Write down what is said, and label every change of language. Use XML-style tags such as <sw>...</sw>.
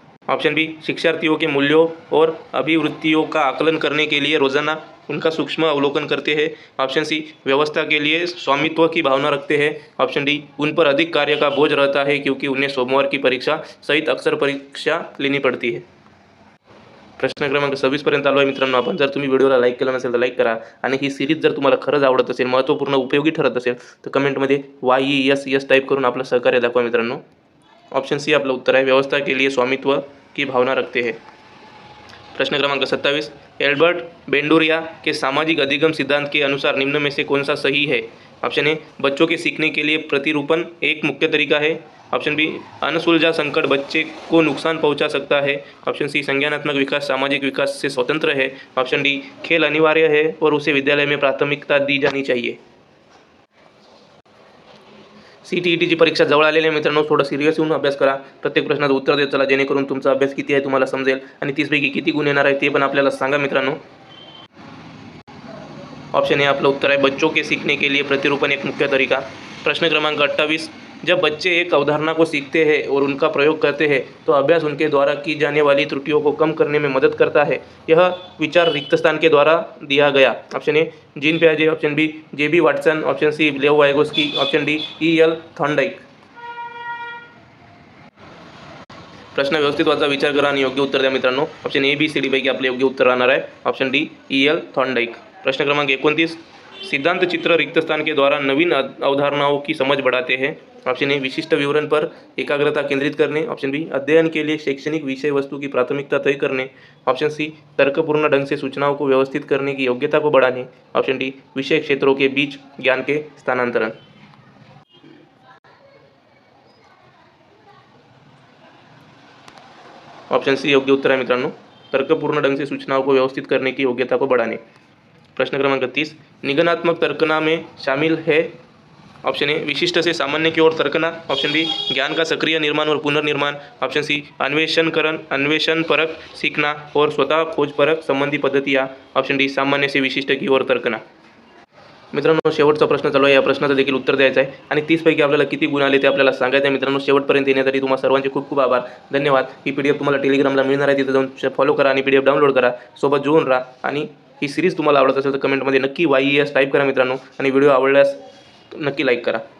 <hi>Option B शिक्षार्थियों के मूल्यों और अभिवृत्तियों का आकलन करने के लिए रोजाना उनका सूक्ष्म अवलोकन करते हैं। ऑप्शन सी व्यवस्था के लिए स्वामित्व की भावना रखते हैं। ऑप्शन डी उन पर अधिक कार्य का बोझ रहता है क्योंकि उन्हें सोमवार की परीक्षा सहित अक्सर परीक्षा लेनी पड़ती है।</hi> <mr>प्रश्न क्रमांक 26 पर्यंत आलो आहे मित्रांनो आपण. जर तुम्ही व्हिडिओला लाईक केला नसेल तर लाईक करा आणि ही सिरीज जर तुम्हाला खरंच आवडत असेल, महत्त्वपूर्ण उपयोगी ठरत असेल तर कमेंटमध्ये YES टाईप करून आपलं सहकार्य दाखवा मित्रांनो.</mr> <hi>ऑप्शन सी</hi> <mr>आपलं उत्तर आहे,</mr> <hi>व्यवस्था के लिए स्वामित्व की भावना रखते हैं. प्रश्न क्रमांक 27, एल्बर्ट बेंडूरिया के सामाजिक अधिगम सिद्धांत के अनुसार निम्न में से कौन सा सही है? ऑप्शन ए बच्चों के सीखने के लिए प्रतिरूपण एक मुख्य तरीका है। ऑप्शन बी अनसुलझा संकट बच्चे को नुकसान पहुंचा सकता है। ऑप्शन सी संज्ञानात्मक विकास सामाजिक विकास से स्वतंत्र है। ऑप्शन डी खेल अनिवार्य है और उसे विद्यालय में प्राथमिकता दी जानी चाहिए.</hi> <mr>CTETची परीक्षा जवळ आलेली आहे मित्रांनो, थोडं सिरियस होऊन अभ्यास करा. प्रत्येक प्रश्नाचं उत्तर देत चला जेणेकरून तुमचा अभ्यास किती आहे तुम्हाला समजेल आणि 30 पैकी किती गुण येणार आहे ते पण आपल्याला सांगा मित्रांनो.</mr> <hi>ऑप्शन ए आपलं उत्तर है बच्चों के सीखने के लिए प्रतिरूपण एक मुख्य तरीका. प्रश्न क्रमांक 28, जब बच्चे एक अवधारणा को सीखते हैं और उनका प्रयोग करते हैं तो अभ्यास उनके द्वारा की जाने वाली त्रुटियों को कम करने में मदद करता है. यह विचार रिक्त स्थान के द्वारा दिया गया. Option A gene पियाजे, option B JB Watson, option C लेओ Vygotsky, option D EL Thorndike.</hi> <mr>प्रश्न व्यवस्थित वाचा, विचार करा आणि योग्य उत्तर द्या मित्रांनो. ऑप्शन ABCD पैकी आपले योग्य उत्तर राहणार आहे ऑप्शन डी EL थॉर्नडाइक.</mr> <hi>प्रश्न क्रमांक 29, सिद्धांत चित्र रिक्त स्थान के द्वारा नवीन अवधारणाओं की समझ बढ़ाते हैं. ऑप्शन ए विशिष्ट विवरण पर एकाग्रता केंद्रित करने. ऑप्शन बी अध्ययन के लिए शैक्षणिक विषय वस्तु की प्राथमिकता तय करने. ऑप्शन सी तर्कपूर्ण ढंग से सूचनाओं को व्यवस्थित करने की योग्यता को बढ़ाने. ऑप्शन डी विषय क्षेत्रों के बीच ज्ञान के स्थानांतरण. ऑप्शन सी योग्य उत्तर है मित्रांनो, तर्कपूर्ण ढंग से सूचनाओं को व्यवस्थित करने की योग्यता को बढ़ाने. प्रश्न क्रमांक 30, निगमनात्मक तर्कना में शामिल है. ऑप्शन ए विशिष्ट से सामान्य की ओर तर्कना. ऑप्शन बी ज्ञान का सक्रिय निर्माण और पुनर्निर्माण. ऑप्शन सी अन्वेषण परक सीखना और स्वतः खोज परक संबंधी पद्धतियाँ. ऑप्शन डी सामान्य से विशिष्ट की ओर तर्कना.</hi> <mr>मित्रांनो शेवटचा प्रश्न चालू आहे, या प्रश्नाचं देखील उत्तर द्यायचं आहे आणि 30 पैकी आपल्याला किती गुण आले ते आपल्याला सांगायचं आहे मित्रांनो. शेवटपर्यंत येण्यासाठी तुम्हाला सर्वांचे खूप खूप आभार, धन्यवाद. ही PDF तुम्हाला टेलिग्रामला मिळणार आहे, तिथे जाऊन फॉलो करा आणि PDF डाउनलोड करा, सोबत जोडून राहा. आणि ही सिरीज तुम्हाला आवडत असेल तर कमेंटमध्ये नक्की YES टाईप करा मित्रांनो आणि व्हिडिओ आवडल्यास नक्की लाईक करा.</mr>